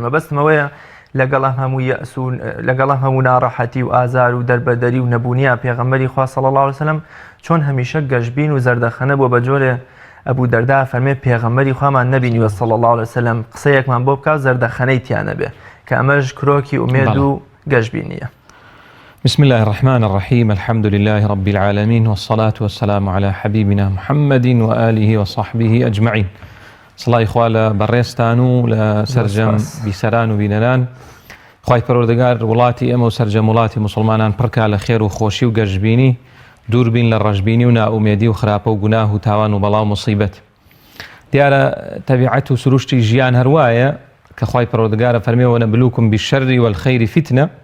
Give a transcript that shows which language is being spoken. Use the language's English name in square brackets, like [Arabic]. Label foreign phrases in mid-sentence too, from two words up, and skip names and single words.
[Central Kurdish] مەبەستمەوەیە لەگەڵ هەموو یەئس و لەگەڵ هەموو ناڕەحەتی و ئازار و دەربەدەری و نەبوونیە پێغەمبەری خوا [Arabic] صلی الله عليه وسلم [Central Kurdish] چۆن هەمیشە گەشتبین و زەردەخەنە بۆ بە جۆرێ ئەبوو دەردا فەرمێ پێغەمبەری خوامان نەبینیوە [Arabic] صلی الله عليه وسلم [Central Kurdish] قسەیەکمان بۆ بکات زەردەخەنەی تیانە بێ، کە ئەمەش کرۆکی ئومێد و گەشتبینیە. [Arabic] بسم الله الرحمن الرحيم، الحمد لله رب العالمين، والصلاة والسلام على حبيبنا محمد وآله وصحبه أجمعين. [Central Kurdish] سڵای خوا لە بەڕێستان و لە سەرجەم بیسەران و بینەران. خوای پەروەردگار وڵاتی ئێمە و سەرجەم وڵاتی موسڵمانان پڕکا لە خێر و خۆشی و گەشتبینی، دووربین لە ڕەشبینی و ناومێدی و خراپە و گوناه و تاوان و بەڵاو موسیبەت. دیارە تەبیعەت و سروشتی ژیان هەروایە کە خوای پەروەردگارە فەرمێ [Arabic] وەنەبلوکم بالشەر والخەیر فتنە.